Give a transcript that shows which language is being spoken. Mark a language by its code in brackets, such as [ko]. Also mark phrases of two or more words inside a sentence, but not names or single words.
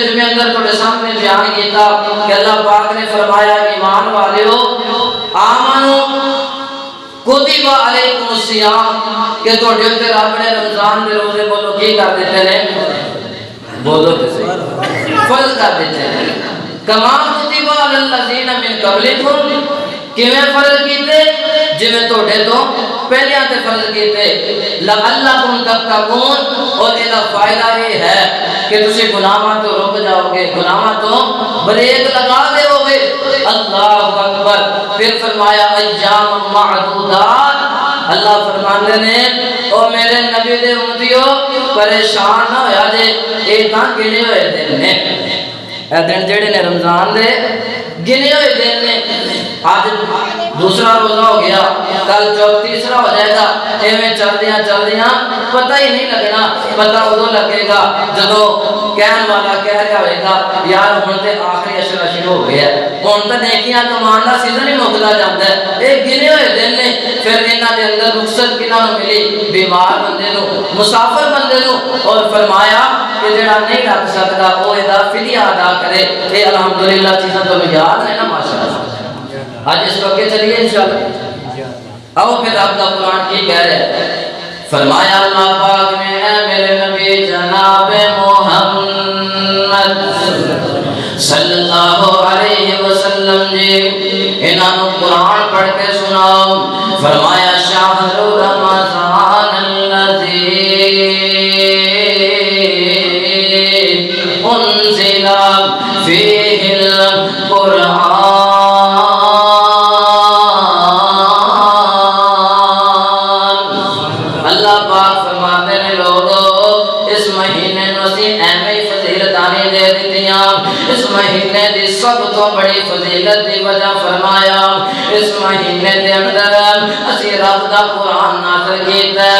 [pa] جمعے اندر تھوڑے سامنے بیان کیتا کہ اللہ پاک نے فرمایا ایمان والیو [ar] آمنو کتب علیکم الصیام [pa] کہ تھوڑے اوپر رب نے رمضان دے روزے بولو کی کر دیتے ہیں بولو تے صحیح فرض کر دیتے ہیں [ar] کما کتب علی الذین من قبلکم [pa] کیویں فرض کیتے جویں تھوڑے تو پہلیاں تے فرض کیتے [ar] لعلکم تتقون [pa] اور اس دا فائدہ یہ ہے کہ تسی گناہاں تو رک جاؤ گے کے گناہاں تو بریک لگا دے ہوگے. [ar] اللہ اکبر. [pa] پھر فرمایا [ar] ایام معدودات. [pa] اللہ فرماندے نے او میرے نبی دے امتیو پریشان نہ ہویا جے اے تاں گنے ہوئے دن نے. اے دن جڑے نے رمضان دے گنے ہوئے دن نے. آج دوسرا روزہ ہو گیا, کل تیسرا ہو جائے گا. ایویں چلدیاں چلدیاں پتہ ہی نہیں لگنا. پتہ ادو لگے گا جدو کہن والا کہہ رہا ہوئے گا یار ہن تے آخری اشرا شروع ہو گیا, ہن تے نیکیاں کمان دا سیزن ہی مکدا جاندا ہے. اے گنے ہوئے دن نے. پھر انہاں دے اندر رخصت کنہاں نوں ملی؟ بیمار بندے نوں, مسافر بندے نوں. اور فرمایا کہ جڑا نہیں رکھ سکدا او ادا فدیہ ادا کرے. اے الحمدللہ چیزاں تو یاد ہے نا ماشاءاللہ. [ur] آج اس کو آگے چلیے انشاءاللہ. آؤ پھر آپ کا قرآن کی کہہ رہے ہیں. [pa] فرمایا اللہ پاک نے اے میرے نبی جناب محمد [ar] صلی اللہ علیہ وسلم [pa] جی انہاں نوں قرآن پڑھ کے سناؤ. [ar] فرمایا شہر رمضان الذی انزل فیہ القرآن. [pa] اس مہینے دی سب تو بڑی فضیلت دی وجہ فرمایا اس مہینے دے اندر اسی رب دا قرآن نازل کیتا ہے.